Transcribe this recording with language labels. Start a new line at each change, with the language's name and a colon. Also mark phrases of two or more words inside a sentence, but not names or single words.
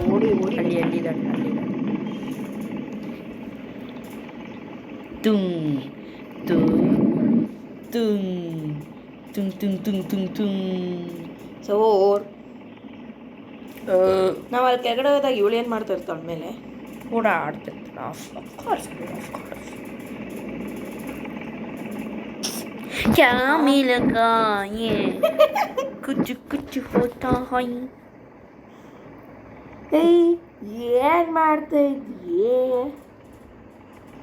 Kannada: ಓಡಿ ಅಲ್ಲಿದ್ದಾಳೆ. ತುಂಗ್ ತುಂಗ್ ತುಂಗ್ ತುಂಗ್ ತುಂಗ್ ತುಂಗ್ ತುಂಗ್ ಸೋರ್. ನಾವು ಅಲ್ಲಿ ಕೆಳಗಡೆ ಹೋದಾಗ ಇವಳು ಏನು ಮಾಡ್ತಾ ಇರ್ತಾಳೆ ಮೇಲೆ ಓಡಾಡ್ತಿರ್ತಾಳೆ.
Hindi: क्या मिलेगा ये कुछ कुछ होता है.
Kannada: ಏನು ಮಾಡ್ತಾ ಇದೀಯೇ?